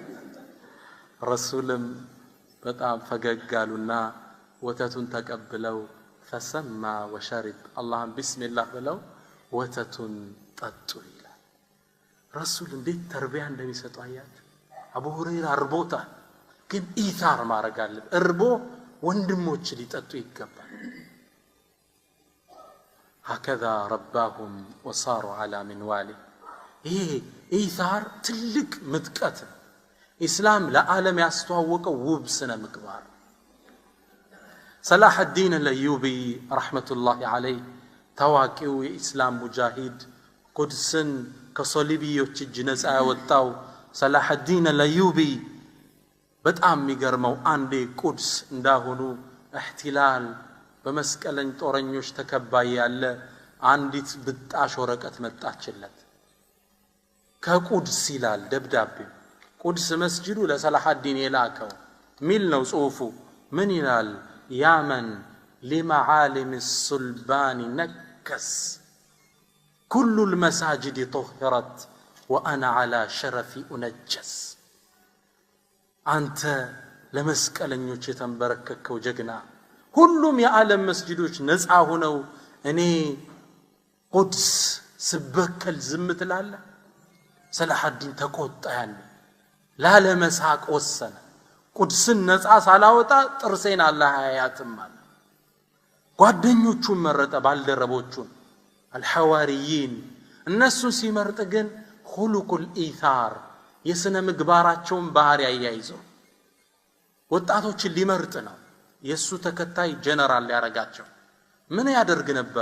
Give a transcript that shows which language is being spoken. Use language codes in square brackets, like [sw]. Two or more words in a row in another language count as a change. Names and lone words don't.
[am] ረሱልም በጣም ፈገግ አሉና ወተቱን ተቀብለው ፈሰማ ወሸሪብ አላህን ቢስሚላህ ብለው ወተቱን ጠጡ ይላል። ረሱል እንዴት ተርቢያ እንደሚሰጡ አያችሁ። አቡ ሁረይራ እርቦታል፣ ግን ኢታር ማድረግ አለበት። እርቦ ወንድሞች ሊጠጡ ይገባል። [ar] هكذا رباهم وصاروا على منواله [am] ይሄ ኢታር ትልቅ ምጥቀት ኢስላም ለዓለም ያስተዋወቀው ውብ ስነ ምግባር። ሰላህ አልዲን አልአዩቢ [ar] رحمة الله عليه [am] ታዋቂው የኢስላም ሙጃሂድ ቁድስን ከሶሊቢዮች እጅ ነፃ ያወጣው ሰላህ አልዲን አልአዩቢ በጣም የሚገርመው አንዴ ቁድስ እንዳሁኑ እህትላል በመስቀለኝ ጦረኞች ተከባይ ያለ አንዲት ብጣሽ ወረቀት መጣችለት። ከቁድስ ይላል ደብዳቤ ቁድስ መስጂዱ ለሰላህ አልዲን የላከው ሚል ነው ጽሑፉ። ምን ይላል? ያመን [ar] لمعالم الصلبان نكس كل المساجد طهرت وأنا على شرفي أنجس أنت [am] ለመስቀለኞች የተንበረከከው ጀግና ሁሉም የዓለም መስጂዶች ነፃ ሆነው እኔ ቁድስ ስበከል ዝም ትላለህ? ሰላህ አልዲን ተቆጣ። ያለ ላለመሳቅ ወሰነ። ቁድስን ነፃ ሳላወጣ ጥርሴን አላህ አያያትም አለ። ጓደኞቹን መረጠ፣ ባልደረቦቹን አልሐዋሪይን። እነሱን ሲመርጥ ግን ሁሉቁል ኢታር የስነ ምግባራቸውን ባህሪ ያያይዘው ወጣቶችን ሊመርጥ ነው። የሱ ተከታይ ጀነራል ሊያረጋቸው ምን ያደርግ ነበር?